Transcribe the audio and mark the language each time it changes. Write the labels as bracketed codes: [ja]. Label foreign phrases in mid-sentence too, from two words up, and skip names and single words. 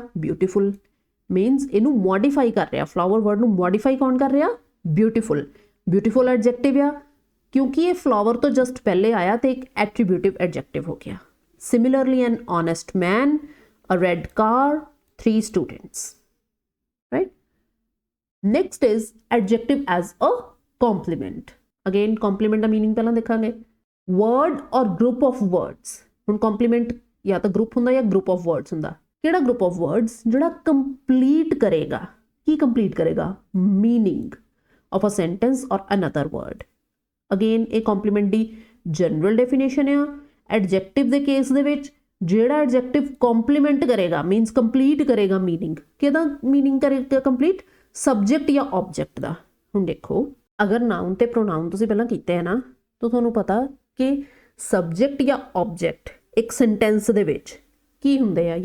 [en] ਬਿਊਟੀਫੁਲ. [pa] ਮੀਨਸ ਇਹਨੂੰ ਮੋਡੀਫਾਈ ਕਰ ਰਿਹਾ, [en] flower word [pa] ਨੂੰ ਮੋਡੀਫਾਈ ਕੌਣ ਕਰ ਰਿਹਾ? [en] ਬਿਊਟੀਫੁਲ. [pa] ਬਿਊਟੀਫੁਲ ਐਡਜੈਕਟਿਵ ਆ ਕਿਉਂਕਿ ਇਹ ਫਲਾਵਰ ਤੋਂ ਜਸਟ ਪਹਿਲੇ ਆਇਆ ਤੇ ਇੱਕ [en] attributive adjective [pa] ਹੋ ਗਿਆ. [en] similarly an honest man, a red car, 3 students. Right? Next is adjective as a complement. Again complement [pa] ਦਾ meaning ਪਹਿਲਾਂ ਦੇਖਾਂਗੇ. [en] Word or group of words. [pa] ਹੁਣ complement ਜਾਂ ਤਾਂ group ਹੁੰਦਾ ਜਾਂ [en] group of words [pa] ਹੁੰਦਾ. ਕਿਹੜਾ [en] group of words? [pa] ਜਿਹੜਾ complete ਕਰੇਗਾ. ਕੀ complete ਕਰੇਗਾ? [en] Meaning of a sentence or another word. [pa] ਅਗੇਨ ਇਹ ਕੰਪਲੀਮੈਂਟ ਦੀ [en] general definition [pa] ਆ. ਐਡਜੈਕਟਿਵ ਦੇ ਕੇਸ ਦੇ ਵਿੱਚ ਜਿਹੜਾ ਐਡਜੈਕਟਿਵ ਕੰਪਲੀਮੈਂਟ ਕਰੇਗਾ [en] means complete [pa] ਕਰੇਗਾ ਮੀਨਿੰਗ. ਕਿਹਦਾ ਮੀਨਿੰਗ ਕਰੇਗਾ ਕੰਪਲੀਟ? ਸਬਜੈਕਟ ਜਾਂ ਆਬਜੈਕਟ ਦਾ. ਹੁਣ ਦੇਖੋ ਅਗਰ ਨਾਊਨ ਤੇ ਪ੍ਰੋਨਾਊਨ ਤੁਸੀਂ ਪਹਿਲਾਂ ਕੀਤੇ ਹੈ ਨਾ ਤਾਂ ਤੁਹਾਨੂੰ ਪਤਾ ਕਿ ਸਬਜੈਕਟ ਜਾਂ ਆਬਜੈਕਟ ਇੱਕ ਸੈਂਟੈਂਸ ਦੇ ਵਿੱਚ ਕੀ ਹੁੰਦੇ ਆ?